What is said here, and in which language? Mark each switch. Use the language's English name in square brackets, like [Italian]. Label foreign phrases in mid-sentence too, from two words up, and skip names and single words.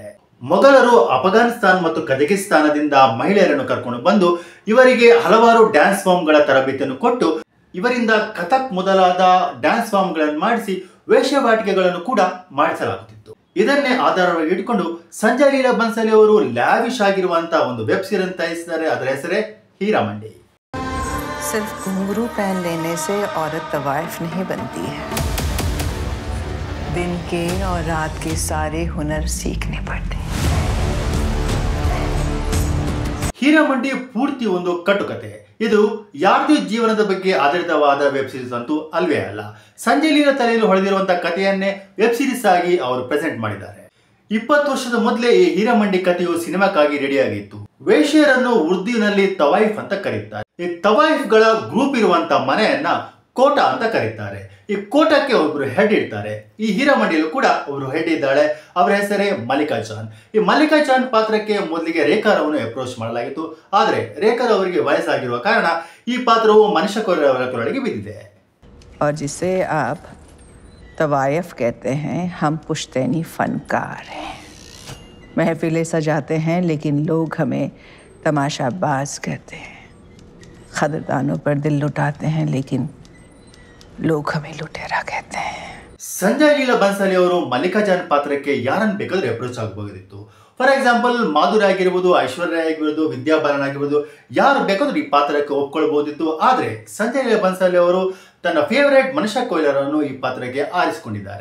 [Kannada] ಮೊಘಲರು ಅಫ್ಘಾನಿಸ್ತಾನ ಮತ್ತು ಕಜಕಿಸ್ತಾನದಿಂದ ಮಹಿಳೆಯರನ್ನು ಕರ್ಕೊಂಡು ಬಂದು ಇವರಿಗೆ ಹಲವಾರು [English] dance forms [Kannada] ತರಬೇತಿಯನ್ನು ಕೊಟ್ಟು ಇವರಿಂದ ಕಥಕ್ ಮೊದಲಾದ [English] dance forms [Kannada] ಮಾಡಿಸಿ ವೇಶ್ಯಾವಾಟಿಕೆಗಳನ್ನು ಕೂಡ ಮಾಡಿಸಲಾಗುತ್ತಿತ್ತು. ಇದನ್ನೇ ಆಧಾರವಾಗಿ ಇಟ್ಕೊಂಡು ಸಂಜಯ್ ಲೀಲಾ ಬನ್ಸಾಲಿ ಅವರು ಲ್ಯಾವಿಶ್ ಆಗಿರುವಂತಹ ಒಂದು [English] web series [Kannada] ತಯಾರಿಸಿದ್ದಾರೆ. ಅದರ ಹೆಸರೇ ಹೀರಾಮಂಡಿ. [Hindi] सिर्फ घुंघरू पहन लेने से औरत तवाइफ नहीं बनती है. दिन के और रात के सारे हुनर सीखने पड़ते हैं. [Kannada] ಹೀರಾಮಂಡಿ ಪೂರ್ತಿ ಒಂದು ಕಟ್ಟುಕತೆ. ಇದು ಯಾರ್ದು ಜೀವನದ ಬಗ್ಗೆ ಆಧಾರಿತವಾದ [English] web series [Kannada] ಅಂತೂ ಅಲ್ವೇ ಅಲ್ಲ. ಸಂಜಯ್ ಲೀಲಾ ತಲೆಯಲ್ಲಿ ಹೊಳೆದಿರುವಂತಹ ಕಥೆಯನ್ನೇ [English] web series [Kannada] ಆಗಿ ಅವರು ಪ್ರೆಸೆಂಟ್ ಮಾಡಿದ್ದಾರೆ. 20 ವರ್ಷದ ಮೊದಲೇ ಈ ಹೀರಾಮಂಡಿ ಕಥೆಯು ಸಿನಿಮಾಕ್ಕಾಗಿ ರೆಡಿಯಾಗಿತ್ತು. ವೇಶ್ಯರನ್ನು ಉರ್ದುವಿನಲ್ಲಿ ತವಾಯಿಫ್ ಅಂತ ಕರೀತಾರೆ. ಈ ತವಾಯಿಫ್ಗಳ ಗ್ರೂಪ್ ಇರುವಂತ ಮನೆಯನ್ನ ಕೋಟ ಅಂತ ಕರೀತಾರೆ. ಈ ಕೋಟಕ್ಕೆ ಒಬ್ರು ಹೆಡ್ ಇರ್ತಾರೆ. ಈ ಹೀರಾಮಂಡಿಯಲ್ಲೂ ಕೂಡ ಒಬ್ರು ಹೆಡ್ ಇದ್ದಾಳೆ. ಅವರ ಹೆಸರೇ ಮಲ್ಲಿಕಾ ಜಾನ್. ಈ ಮಲ್ಲಿಕಾ ಜಾನ್ ಪಾತ್ರಕ್ಕೆ ಮೊದಲಿಗೆ ರೇಖಾರ್ ಅವರನ್ನು ಅಪ್ರೋಚ್ ಮಾಡಲಾಗಿತ್ತು. ಆದರೆ ರೇಖಾರ್ ಅವರಿಗೆ ವಯಸ್ಸಾಗಿರುವ ಕಾರಣ ಈ ಪಾತ್ರವು ಮನುಷ್ಯ ಅವರ ಕೊರಳಿಗೆ ಬಿದ್ದಿದೆ. [Hindi] और जिसे आप तवायफ कहते हैं, हम पुश्तैनी फनकार हैं. महफिलें सजाते हैं लेकिन लोग हमें तमाशाबाज कहते हैं. खदरदानों पर दिल लुटाते हैं लेकिन लोग हमें लुटेरा कहते हैं. [Kannada] ಸಂಜಯ್ ಲೀಲಾ ಬನ್ಸಾಲಿ ಅವರು ಮಲ್ಲಿಕಾ ಜಾನ್ ಪಾತ್ರಕ್ಕೆ ಯಾರನ್ನು ಬೇಕಾದ್ರೂ ಅಪ್ರೋಚ್ ಆಗಬಹುದಿತ್ತು. [English] for example [Kannada] ಮಾಧುರಿ ಆಗಿರ್ಬೋದು, ಐಶ್ವರ್ಯ ಆಗಿರ್ಬೋದು, ವಿದ್ಯಾ ಬಾಲನ್ ಆಗಿರ್ಬೋದು, ಯಾರು ಬೇಕಾದ್ರೂ ಈ ಪಾತ್ರಕ್ಕೆ ಒಪ್ಕೊಳ್ಬಹುದಿತ್ತು. ಆದರೆ ಸಂಜಯ್ ಲೀಲಾ ಬನ್ಸಾಲಿ ಅವರು ತನ್ನ ಫೇವರೇಟ್ ಮನುಷ್ಯ ಕೊಯ್ಲರ್ ಅನ್ನು ಈ ಪಾತ್ರಕ್ಕೆ ಆರಿಸಿಕೊಂಡಿದ್ದಾರೆ.